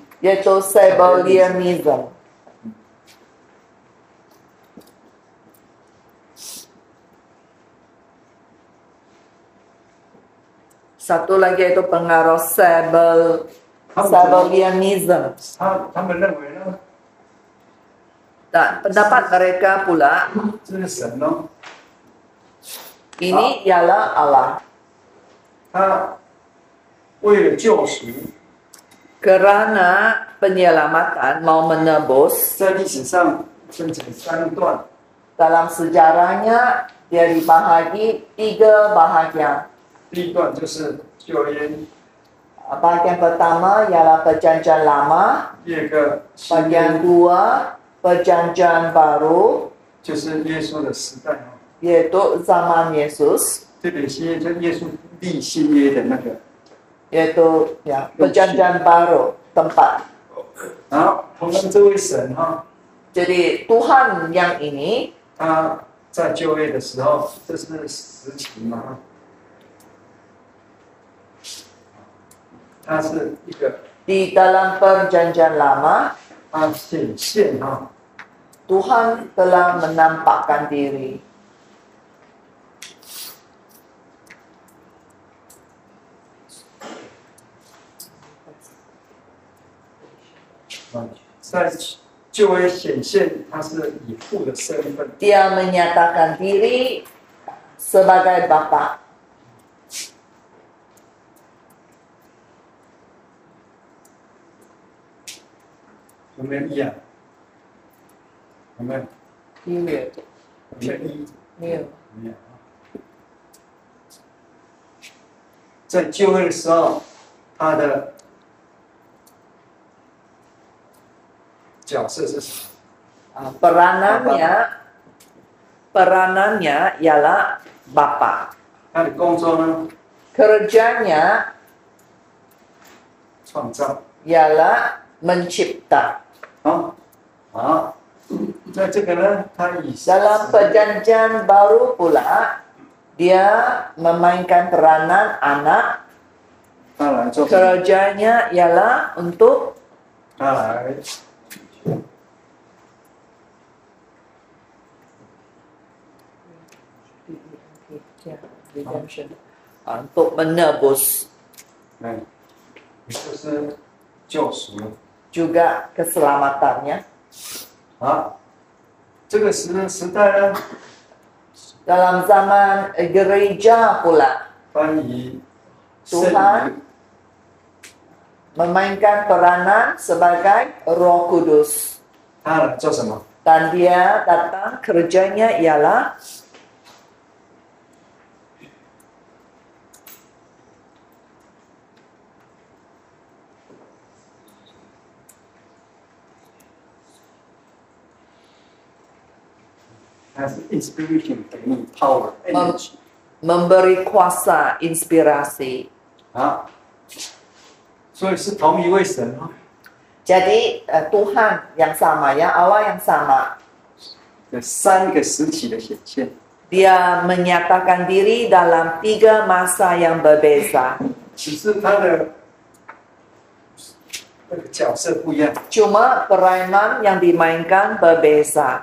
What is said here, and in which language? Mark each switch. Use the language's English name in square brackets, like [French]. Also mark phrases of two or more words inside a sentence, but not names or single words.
[Malay] yaitu Sabellianism. Satu lagi yaitu pengaruh Sabellianism. [Chinese] 他们认为呢， [Malay] Dan pendapat mereka pula, [Chinese] 这是神哦， [Malay] ini ialah Allah. [Chinese] 他为了救赎， [Malay] Kerana penyelamatan, mau menebus, [Chinese] 在历史上分成3段， [Malay] dalam sejarahnya dia dibahagi 3 bahagian. [Chinese] 第一段就是旧约， [Malay] Bahagian pertama ialah perjanjian lama, [Chinese] 第二个新 [Malay] bahagian [Chinese] 约 [Malay] 2 perjanjian baru, [Chinese] 就是耶稣的时代哦， [Malay] yaitu zaman Yesus, [Chinese] 这个新约就是耶稣立新约的那个， [Malay] yaitu ya, perjanjian baru tempat. [Chinese] 然后同样这位神哈， [Malay] Jadi Tuhan yang ini [Chinese] 他在旧约的时候，这是实情嘛，他是一个 [Malay] di dalam perjanjian lama, [Chinese] 他显现哈。 [Malay] Tuhan telah menampakkan diri. [Chinese] " 在旧约显现，他是以父的身份， [Malay] Dia menyatakan diri sebagai Bapa. [Chinese] 有没有一样？有没有？ Period. 有没有一？ New. 没有。在旧约的时候，他的角色是什么？ [Malay] Peranannya ialah Bapa. [Chinese] 他的工作呢？ [Malay] Kerjanya [Chinese] 创造。 [Malay] ialah mencipta. [Chinese] 好，在这个呢，他以 [Malay] Dalam perjanjian baru pula, dia memainkan peranan anak. [Chinese] 他来做， [Malay] Kerjanya ialah untuk [Chinese] 他来 [Malay] untuk menebus [Chinese] 就是救赎了。 [Malay] juga keselamatannya. [Chinese] 啊，这个时代呢， [Malay] Dalam zaman gereja pula [Chinese] 关于圣 [Malay] Tuhan [Chinese] 灵 [Malay] memainkan peranan sebagai Roh Kudus. [Chinese] 他来做什么？ [Malay] Dan dia datang kerjanya ialah [Chinese] 它是 inspiration 给你 [English] power energy [Malay] memberi kuasa, inspirasi. [Chinese] 啊，所以是同一位神啊， [Malay] Jadi Tuhan yang sama ya, Allah yang sama. [Chinese] 有3个时期的显现。 [Malay] Dia menyatakan diri dalam 3 masa yang berbeza. [Chinese] 只是他的那个角色不一样， [Malay] Cuma peranan yang dimainkan berbeza.